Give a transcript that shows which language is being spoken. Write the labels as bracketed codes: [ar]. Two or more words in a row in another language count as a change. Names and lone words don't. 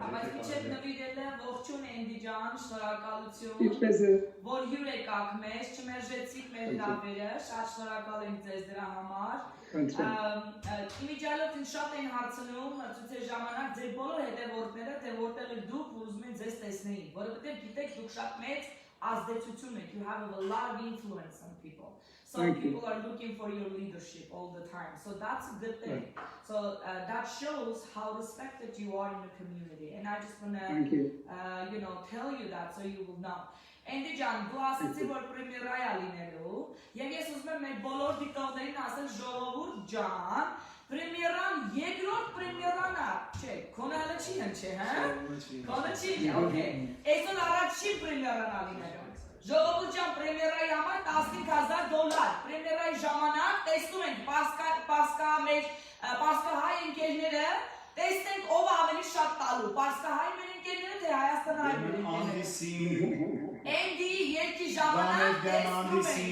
[hy] Բայց իջեք նվիրելը ողջուն Անդիջան, շնորհակալություն, որ հյուր եկաք մեզ, չմերժեցիք մեր հրավերը, շատ շնորհակալ ենք ձեզ դրա համար։ Իմիջիալով ինձ շատ էին հարցնում ցույցի ժամանակ ձեր բոլոր հետևորդները, թե որտեղ եք դուք, որ ուզում են ձեզ տեսնեին, որովհետև գիտեք դուք շատ մեծ ազդեցություն եք, [en] you have a lot of influence on people. So people are looking for your leadership all the time. So that's a good thing. So that shows how respected you are in the community. And I just want to, tell you that so you will know. [hy] Անդիջան, դու ասեցի, որ պրեմիերա է լինելու, եւ ես ուզում եմ մեր բոլոր դիտողներին ասել ժողովուրդ ջան, պրեմիերան երկրորդ պրեմիերան է, չէ, քոնը հələ չի հնչե, հա? Քոնը չի, օքեյ։ Այսօր առաջին պրեմիերան է լինելու։ Ժողովուրդյան պրեմիերայի համար $15000 պրեմիերայի ժամանակ տեսնում ենք Պարսկահայ ընկերները տեսնենք ով ավելի շատ տալու Պարսկահայ մեր ընկերները թե Հայաստանահայ մեր ընկերները Էնդի երկի ժամանակ տեսնում